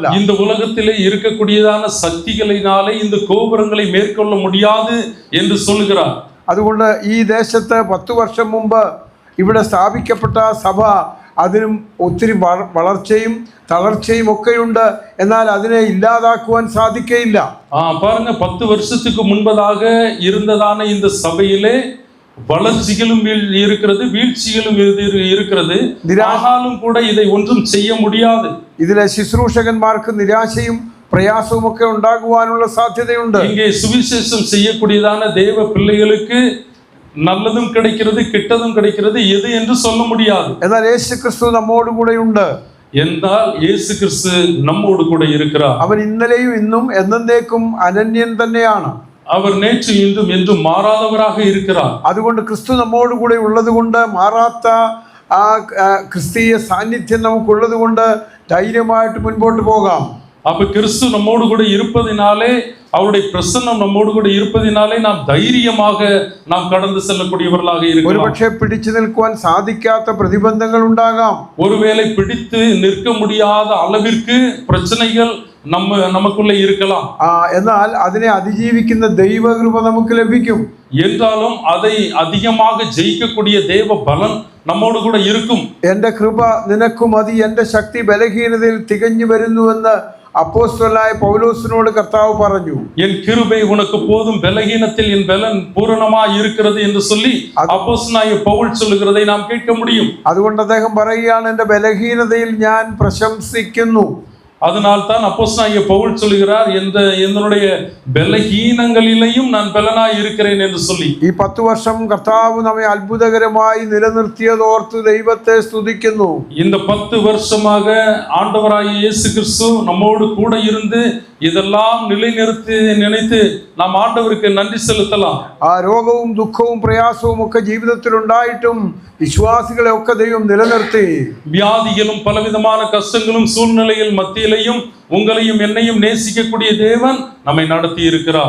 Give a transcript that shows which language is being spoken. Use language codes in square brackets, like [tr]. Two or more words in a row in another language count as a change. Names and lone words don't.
[ta] இந்த உலகத்திலே இருக்கக்கூடியதான சக்திகளினாலே இந்த கோபுரங்களை மேற்கொள்ள முடியாது என்று சொல்லுகிறார். [ml] അതുകൊണ്ട് ഈ ദേശത്ത് 10 വർഷം മുമ്പ് ഇവിടെ സ്ഥാപിക്കപ്പെട്ട സഭ അതിനും ഒത്തിരി വളർച്ചയും തളർച്ചയും ഒക്കെയുണ്ട്. എന്നാൽ അതിനെ ഇല്ലാതാക്കുവാൻ സാധിക്കയില്ല. [ta] பாருங்க, 10 வருஷத்துக்கு முன்பதாக இருந்ததான இந்த சபையிலே வளர்ச்சிகளும் இருக்கிறது, வீழ்ச்சிகளும் இருக்கிறது. ஆனாலும் கூட இதை ஒன்றும் செய்ய முடியாது. [ml] ഇതിലെ ശുശ്രൂഷകന്മാർക്ക് നിരാശയും പ്രയാസവും ഒക്കെ ഉണ്ടാകുവാനുള്ള സാധ്യതയുണ്ട്. [ta] இங்கே சுவிசேஷம் செய்யக்கூடியதான தேவ பிள்ளைகளுக்கு நல்லதும் கிடைக்கிறது, கெட்டதும் கிடைக்கிறது. எது என்று சொல்ல முடியாது. [ml] എന്നാൽ യേശു ക്രിസ്തു നമ്മോട് കൂടെയുണ്ട്. എന്നാൽ യേശു ക്രിസ്തു നമ്മോട് കൂടെ இருக்கிறார். അവൻ ഇന്നലെയും ഇന്നും എന്നേക്കും അനന്യൻ തന്നെയാണ്. [ta] அவர் நேற்று இன்றும் என்றும் மாறாதவராக இருக்கிறார். [ml] അതുകൊണ്ട് ക്രിസ്തു നമ്മോട് കൂടെ ഉള്ളത് കൊണ്ട് മാറാത്ത ആ ക്രിസ്തീയ സാന്നിധ്യം നമുക്കുള്ളത് കൊണ്ട് ധൈര്യമായിട്ട് മുൻപോട്ട് പോകാം. [ta] அப்ப கிறிஸ்து நம்மோடு கூட இருப்பதினாலே, அவருடைய பிரசன்னம் நம்மோடு கூட இருப்பதினாலே நாம் தைரியமாக நாம் கடந்து செல்லக்கூடியவர்களாக இருக்கலாம். [ml] ഒരുപക്ഷെ പിടിച്ചു നിൽക്കുവാൻ സാധിക്കാത്ത പ്രതിബന്ധങ്ങൾ ഉണ്ടാകാം. [ta] ஒருவேளை பிடித்து நிற்க முடியாத அளவிற்கு பிரச்சனைகள் நமக்குள்ளே இருக்கலாம். [ml] എന്നാൽ അതിനെ അതിജീവിക്കുന്ന ദൈവകൃപ നമുക്ക് ലഭിക്കും. [ta] என்றாலும் அதை அதிகமாக ஜெயிக்கக்கூடிய தேவ பலன் நம்மோடு கூட இருக்கும். [ml] എന്റെ കൃപ നിനക്ക് മതി, എന്റെ ശക്തി ബലഹീനതയിൽ തികഞ്ഞു വരുന്നുവെന്ന് അപ്പോസ്തലനായ പൗലോസിനോട് കർത്താവ് പറഞ്ഞു. [ta] என் கிருபை உனக்கு போதும், பலகீனத்தில் என் பலன் பூரணமாய் இருக்கிறது என்று சொல்லி அப்போஸ்தலனாയ பவுல் சொல்லுகிறதை நாம் கேட்க முடியும். [ml] അതുകൊണ്ട് അദ്ദേഹം പറയുകയാണ്, എന്റെ ബലഹീനതയിൽ ഞാൻ പ്രശംസിക്കുന്നു. [ta] அதனால் தான் அப்போஸ்தலனாகிய பவுல் சொல்கிறார், என்னுடைய பலகீனங்களிலேயும் நான் பலனாய் இருக்கிறேன் என்று சொல்லி. [ml] ഈ 10 വർഷം കർത്താവ് നമ്മെ അത്ഭുതകരമായി നിലനിർത്തിയതോർത്ത് ദൈവത്തെ സ്തുതിക്കുന്നു. [ta] இந்த 10 வருஷமாக ஆண்டவராகிய இயேசு கிறிஸ்து நம்மோடு கூட இருந்து இதெல்லாம் நிலைநிறுத்தி நினைத்து நாம் ஆண்டவருக்கு நன்றி செலுத்தலாம். [ml] ആ രോഗവും ദുഃഖവും പ്രയാസവും ഒക്കെ ജീവിതത്തിൽ ഉണ്ടായിട്ടും വിശ്വാസികളെ ഒക്കെ ദൈവം നിലനിർത്തി. [ta] வியாதிகளும் பலவிதமான கஷ்டங்களும் சூழ்நிலையில் மத்தியிலையும் உங்களையும் என்னையும் நேசிக்கக்கூடிய தேவன் நம்மை நடத்தி இருக்கிறார்.